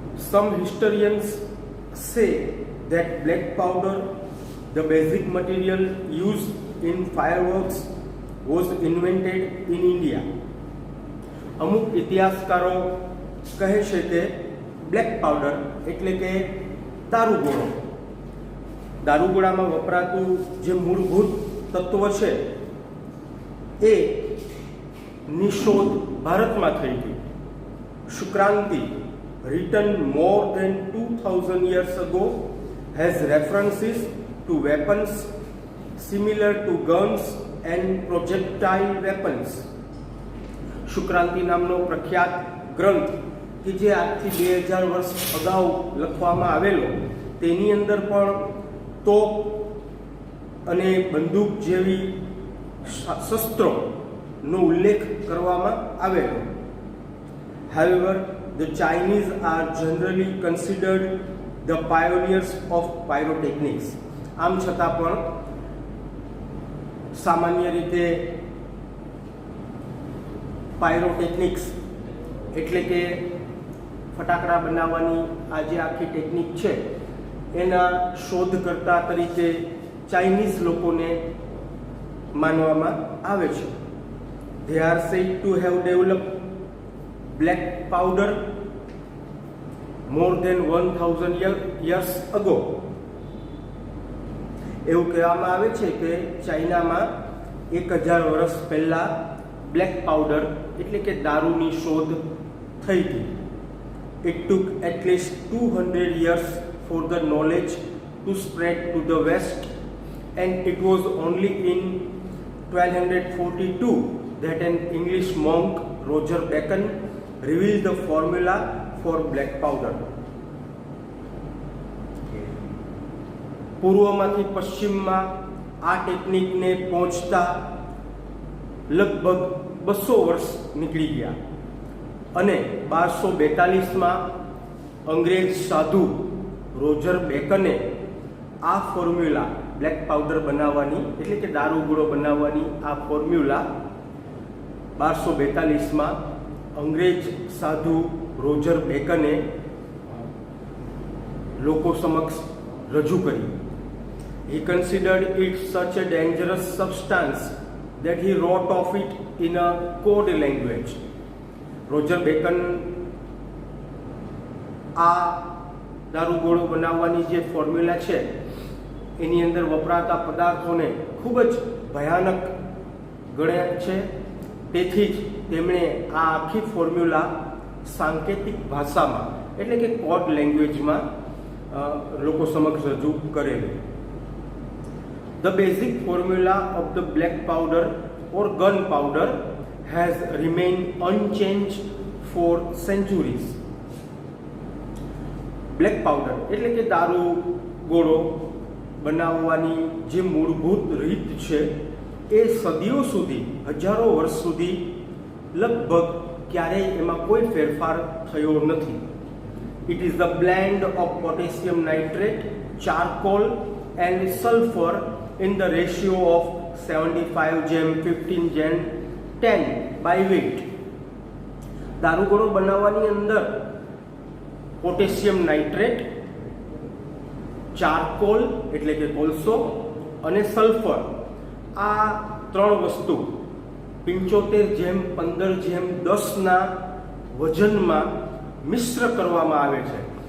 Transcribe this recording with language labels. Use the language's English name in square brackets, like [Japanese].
[English] Some historians say that black powder, the basic material used in fireworks, was invented in India. [Gujarati] અમુક ઇતિહાસકારો કહે છે કે black powder એટલે કે દારૂગોળો, દારૂગોળામાં વપરાતું જે મૂળભૂત તત્વ છે એ ની શોધ ભારતમાં થઈ હતી. [English] Shukraniti, written more than 2000 years ago, has references to weapons similar to guns and projectile weapons. [Gujarati] શુક્રાંતિ નામનો પ્રખ્યાત ગ્રંથ કે જે આજથી 2000 વર્ષ અગાઉ લખવામાં આવેલો, તેની અંદર પણ તોપ અને બંદૂક જેવી શસ્ત્રોનો ઉલ્લેખ કરવામાં આવેલો. [English] However, the Chinese are generally considered the pioneers of pyrotechnics. [Gujarati] આમ છતાં પણ સામાન્ય રીતે પાયરોટેકનિક્સ એટલે કે ફટાકડા બનાવવાની આ જે આખી ટેકનિક છે એના શોધકર્તા તરીકે ચાઇનીઝ લોકોને માનવામાં આવે છે. [English] They are said to have developed black powder more than 1000 years ago. [Gujarati] એવું કહેવામાં આવે છે કે ચાઇનામાં 1000 વર્ષ પહેલા બ્લેક પાવડર એટલે કે દારૂની શોધ થઈ હતી. [English] It took at least 200 years for the knowledge to spread to the west, and it was only in 1242 that an English monk, Roger Bacon, revealed the formula for black powder. [Gujarati] પૂર્વમાંથી પશ્ચિમમાં આ ટેકનિકને પહોંચતા લગભગ 200 વર્ષ નીકળી ગયા અને 1242માં અંગ્રેજ સાધુ રોજર બેકને આ ફોર્મ્યુલા બ્લેક પાવડર બનાવવાની એટલે કે દારૂગોળો બનાવવાની આ ફોર્મ્યુલા 1242માં અંગ્રેજ સાધુ રોજર બેકને લોકો સમક્ષ રજૂ કરી. [English] He considered it such a dangerous substance that he wrote of it in a code language. [Gujarati] Roger bacon આ દારૂગોળો બનાવવાની જે ફોર્મ્યુલા છે એની અંદર વપરાતા પદાર્થોને ખૂબ જ ભયાનક ગણ્યા છે. તેથી જ તેમણે આ આખી ફોર્મ્યુલા સાંકેતિક ભાષામાં એટલે કે કોડ લેંગ્વેજમાં લોકો સમક્ષ રજૂ કરેલું. [English] The basic formula of the black powder or gunpowder has remained unchanged for centuries. [Gujarati] Black powder એટલે કે દારૂગોળો બનાવવાની જે મૂળભૂત રીત છે એ સદીઓ સુધી, હજારો વર્ષ સુધી લગભગ ક્યારેય એમાં કોઈ ફેરફાર થયો નથી. [English] It is the blend of potassium nitrate, charcoal and sulfur in the ratio of 75:15:10 by weight. [Gujarati] દારૂગોળો બનાવવાની અંદર પોટેશિયમ નાઇટ્રેટ, ચારકોલ એટલે કે કોલસો અને સલ્ફર આ ત્રણ વસ્તુ 75:15:10ના વજનમાં મિશ્ર કરવામાં આવે છે.